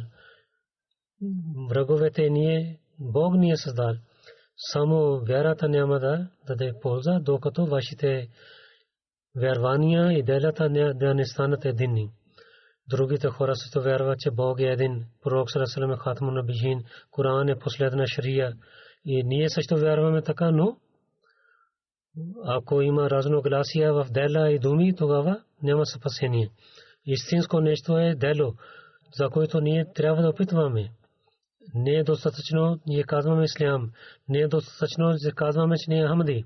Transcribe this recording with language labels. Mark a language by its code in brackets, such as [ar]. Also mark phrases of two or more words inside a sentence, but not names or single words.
[bg] Враговете ние, Бог ни е създал. Само вярата няма да даде полза, докато вашите вярвания и делата да не станат единни. Другите хора също вярват, че Бог е един. Пророк [ar] صلى الله عليه خاتم النبيين, [bg] Коран е последна шария. И ние също вярваме така, но ако има разногласия в дела и думи, тогава няма спасение. Истинско нещо е дело, за което ние трябва да опитваме. Не е достатъчно ние казваме ислям, не е достатъчно да казваме, че ние Ахмади.